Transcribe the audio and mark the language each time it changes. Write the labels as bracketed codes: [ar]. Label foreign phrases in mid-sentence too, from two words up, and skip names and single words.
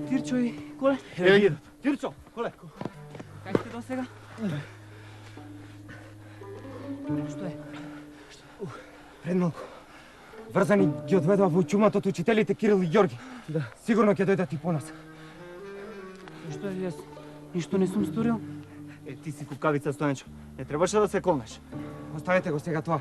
[hr] Tirčo i Kule? Evo idem. Tirčo, Kule. Kaj ste do svega? Što je? [mk] Пред малку. Врзани ги одведува во чумата од учителите Кирил и Ѓорги. Да. Сигурно ќе дојдат и по нас. Што е, јас ништо не сум сторил? Ти си кукавица, Стојанчо. Не требаше да се колнеш. Оставете го сега тоа.